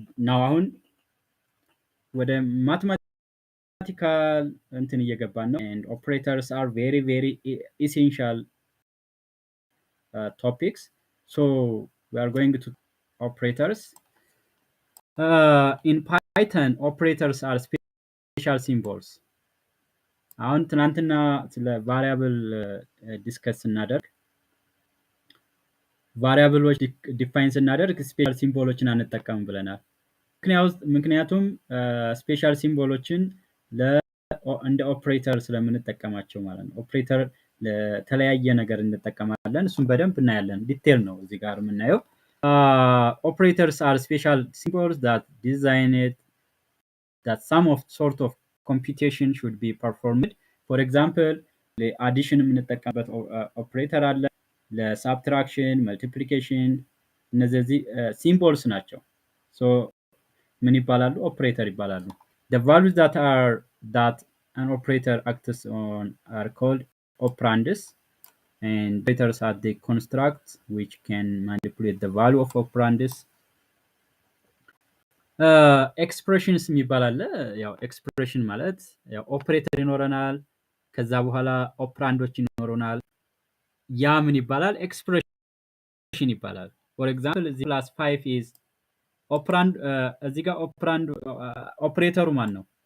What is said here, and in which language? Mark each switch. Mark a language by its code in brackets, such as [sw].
[en] Now on with a mathematical [am] እንትን እየገባን ነው, [en] and operators are very essential topics. So we are going to operators. In Python, operators are special symbols. [am] አሁን ትናንትና ስለ ቫሪያብል ዲስከስ እናደርግ ቫሪያብሎች ዲፋይን ስናደርግ ስፔሻል ሲምቦሎችን አንጠቀም ብለናል። ምክንያቱም ስፔሻል ሲምቦሎችን እንደ ኦፕሬተር ስለምንጠቀማቸው ማለት ነው። ኦፕሬተር ለተለያየ ነገር እንጠቀማለን። እሱን በደንብ እናያለን። ዲቴል ነው እዚህ ጋር የምናየው። [en] operators are special symbols that designed that some sort of computation should be performed. For example, [am] ለአዲሽን የምንጠቀምበት ኦፕሬተር አለ፣ ለሳብትራክሽን፣ መልቲፕሊኬሽን፣ እነዚህ ሲምቦልስ ናቸው። so ምን ይባላሉ? ኦፕሬተር ይባላሉ። [en] the values that an operator acts on are called operands, and operators are the constructs which can manipulate the value of operands. [am] ኤክስፕሬሽንስ የሚባል አለ። ያው ኤክስፕሬሽን ማለት ያው ኦፕሬተር ይኖረናል፣ ከዛ በኋላ ኦፕራንዶች ይኖሩናል። ያ ምን ይባላል? ኤክስፕሬሽን ይባላል። ፎር ኤግዛምፕል እዚህ +5 is ኦፕራንድ እዚህ ጋር ኦፕራንድ ኦፕሬተሩ ማን ነው?